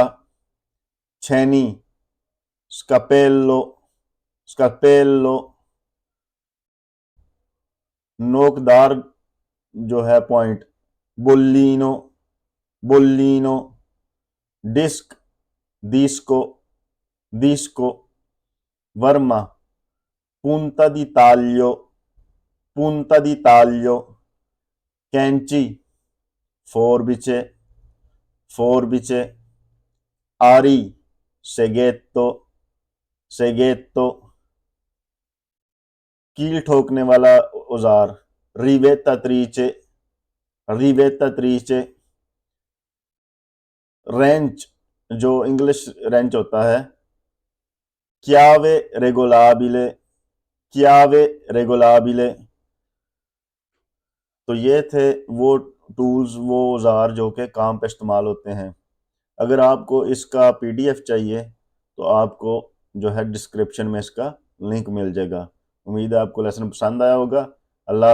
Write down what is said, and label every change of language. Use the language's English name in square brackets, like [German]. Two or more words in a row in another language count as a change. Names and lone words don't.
[Italian] छेनी, scalpello, scalpello. [Hindi] नोकदार जो है पॉइंट, [Italian] bulino, bulino. डिस्क, disco, disco. [Hindi] वर्मा, [Italian] punta di taglio, punta di taglio। कैंची, forbice, forbice। आरी, seghetto, seghetto। [Hindi] कील ठोकने वाला औजार, [Italian] rivettatrice, rivettatrice। [Hindi] रेंच, जो इंग्लिश रेंच होता है, [Italian] chiave regolabile, chiave regolabile। [Hindi] तो ये थे वो टूल्स, वो औजार जो कि काम पे इस्तेमाल होते हैं। अगर आपको इसका पीडीएफ चाहिए तो आपको जो है डिस्क्रिप्शन में इसका लिंक मिल जाएगा। उम्मीद है आपको लेसन पसंद आया होगा।